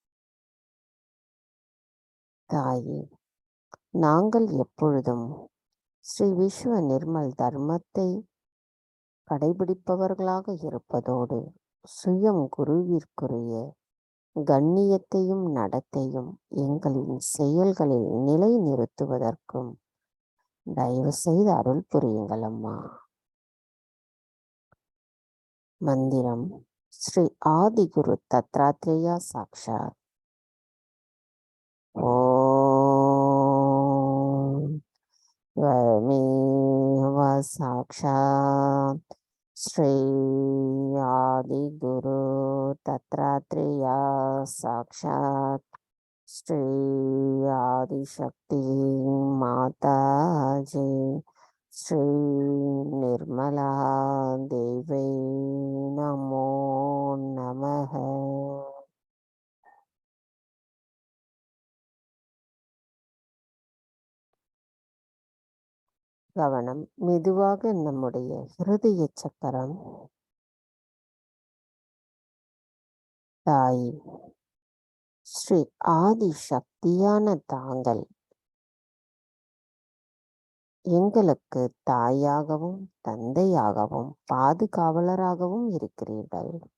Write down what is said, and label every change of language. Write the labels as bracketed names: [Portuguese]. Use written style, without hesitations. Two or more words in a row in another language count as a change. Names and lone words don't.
[Tamil] தாயே, நாங்கள் எப்பொழுதும் ஸ்ரீ விஸ்வ நிர்மல் தர்மத்தை கடைபிடிப்பவர்களாக இருப்பதோடு சுயம் குருவிற்குரிய கண்ணியத்தையும் நடத்தையும் எங்களின் செயல்களில் நிலை நிறுத்துவதற்கும் தயவு செய்து அருள் புரியுங்கள் அம்மா. மந்திரம் ஸ்ரீ ஆதிகுரு தத்ராத்ரேயா சாக்ஷாத். [Sanskrit] ஓம் त्वमेव साक्षात् श्री आदिगुरु दत्तात्रेया साक्षात् श्री आदिशक्ति माताजी श्री निर्मला देवी नमो नमः. [Tamil] கவனம் மெதுவாக நம்முடைய ஹிருதய சக்கரம். தாய் ஸ்ரீ ஆதி சக்தியான தாங்கள் எங்களுக்கு தாயாகவும் தந்தையாகவும் பாதுகாவலராகவும் இருக்கிறீர்கள்.